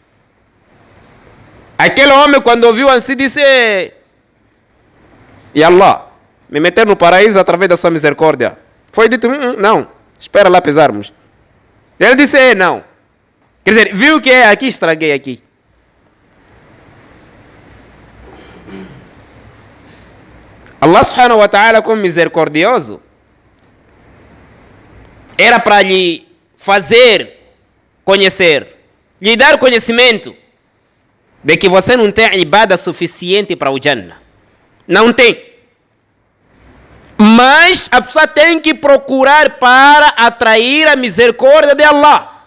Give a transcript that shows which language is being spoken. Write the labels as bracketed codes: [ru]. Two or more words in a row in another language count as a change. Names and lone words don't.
[pt] Aquele homem quando ouviu assim disse, e Allah, me meter no paraíso através da sua misericórdia. Foi dito, não, espera lá pesarmos. Ele disse, não. Quer dizer, viu que é aqui, estraguei aqui. [ar] الله سبحانه وتعالى, [pt] como misericordioso, era para lhe fazer conhecer, lhe dar conhecimento de que você não tem ibada suficiente para o Jannah. Não tem. Mas a pessoa tem que procurar para atrair a misericórdia de Allah.